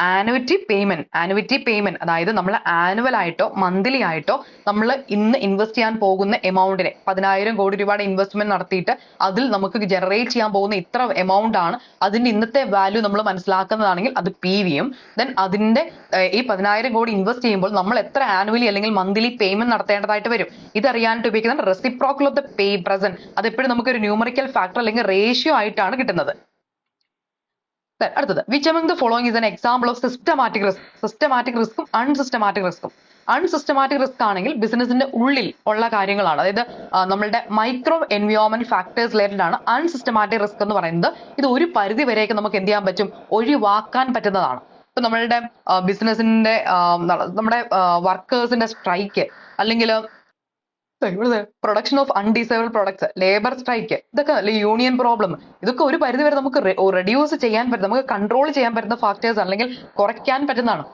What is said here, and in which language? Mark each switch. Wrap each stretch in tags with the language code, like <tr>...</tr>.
<ml>Annuity payment അതായത് നമ്മൾ annual ആയിട്ടോ മന്ത്ലി ആയിട്ടോ നമ്മൾ ഇന്ന് ഇൻവെസ്റ്റ് ചെയ്യാൻ പോകുന്ന എമൗണ്ടിനെ 10,000 കോടി രൂപയുടെ ഇൻവെസ്റ്റ്മെന്റ് നടത്തിയിട്ട് അതിൽ നമുക്ക് ജനറേറ്റ് ചെയ്യാൻ പോകുന്ന ഇത്ര എമൗണ്ട് ആണ്, അതിന്റെ ഇന്നത്തെ വാല്യൂ നമ്മൾ മനസ്സിലാക്കുന്നതാണെങ്കിൽ അത് PV യും ദെൻ അതിന്റെ ഈ 10,000 കോടി ഇൻവെസ്റ്റ് ചെയ്യുമ്പോൾ നമ്മൾ എത്ര ആനുവലി അല്ലെങ്കിൽ മന്ത്ലി പേയ്മെന്റ് നടത്തേണ്ടതായിട്ട് വരും, ഇതറിയാനായിട്ട് ഉപയോഗിക്കുന്ന റെസിപ്രോക്കൽ ഓഫ് ദ പ്രസന്റ്. അത് എപ്പോഴും നമുക്ക് ഒരു ന്യൂമറിക്കൽ ഫാക്ടർ അല്ലെങ്കിൽ റേഷ്യോ ആയിട്ടാണ് കിട്ടുന്നത്. അടുത്തത്,</ml> <en>Which among the following is an example of systematic risk?</en> <ml>Systematic റിസ്ക്കും unsystematic റിസ്ക്കും. Unsystematic risk ആണെങ്കിൽ ബിസിനസിന്റെ ഉള്ളിൽ ഉള്ള കാര്യങ്ങളാണ്, അതായത് നമ്മളുടെ മൈക്രോ എൻവയോൺമെന്റ് ഫാക്ടേഴ്സ് റിലേറ്റഡ് ആണ് അൺസിസ്റ്റമാറ്റിക് റിസ്ക് എന്ന് പറയുന്നത്. ഇത് ഒരു പരിധി വരെയൊക്കെ നമുക്ക് എന്ത് ചെയ്യാൻ പറ്റും? ഒഴിവാക്കാൻ പറ്റുന്നതാണ്. ഇപ്പൊ നമ്മളുടെ ബിസിനസിന്റെ നമ്മുടെ വർക്കേഴ്സിന്റെ സ്ട്രൈക്ക് അല്ലെങ്കിൽ production of അൺഡിസേബിൾ products, labour strike, ഇതൊക്കെ യൂണിയൻ പ്രോബ്ലം, ഇതൊക്കെ ഒരു പരിധി വരെ നമുക്ക് റെഡ്യൂസ് ചെയ്യാൻ പറ്റും, നമുക്ക് കൺട്രോൾ ചെയ്യാൻ പറ്റുന്ന ഫാക്ടേഴ്സ് അല്ലെങ്കിൽ കുറയ്ക്കാൻ പറ്റുന്നതാണ്.</ml>